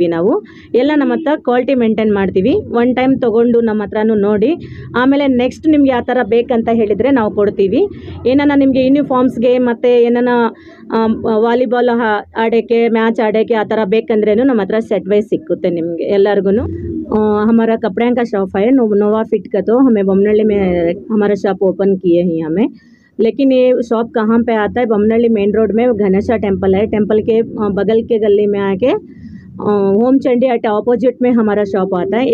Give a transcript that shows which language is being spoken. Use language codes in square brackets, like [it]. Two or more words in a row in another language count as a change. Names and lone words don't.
[kn] ನಾವು ಎಲ್ಲ ನಮ್ಮ ಹತ್ರ [en] quality maintain [kn] ಮಾಡ್ತೀವಿ. [en] one time [kn] ತೊಗೊಂಡು ನಮ್ಮ ಹತ್ರನೂ ನೋಡಿ, ಆಮೇಲೆ ನೆಕ್ಸ್ಟ್ ನಿಮ್ಗೆ ಯಾವ ಥರ ಬೇಕಂತ ಹೇಳಿದರೆ ನಾವು ಕೊಡ್ತೀವಿ. ಏನನ್ನ ನಿಮಗೆ ಯೂನಿಫಾರ್ಮ್ಸ್ಗೆ ಮತ್ತು ಏನನ್ನ ವಾಲಿಬಾಲ್ ಆಡೋಕ್ಕೆ, ಮ್ಯಾಚ್ ಆಡೋಕ್ಕೆ ಆ ಥರ ಬೇಕಂದ್ರೂ ನಮ್ಮ ಹತ್ರ [en] set wise [kn] ಸಿಕ್ಕುತ್ತೆ ನಿಮಗೆ ಎಲ್ಲರಿಗೂ. [hi] हमारा कपड़े का शॉप है नोवा फिट का। तो हमें बमनहल्ली में हमारा [en] shop open [hi] किए हैं हमें। लेकिन ये शॉप कहाँ पे आता है? बमनहल्ली [en] main road [hi] में गणेशा टेम्पल है। टेम्पल के बगल के गली में आके होम चंडी [en] at opposite [hi] में हमारा शॉप आता है।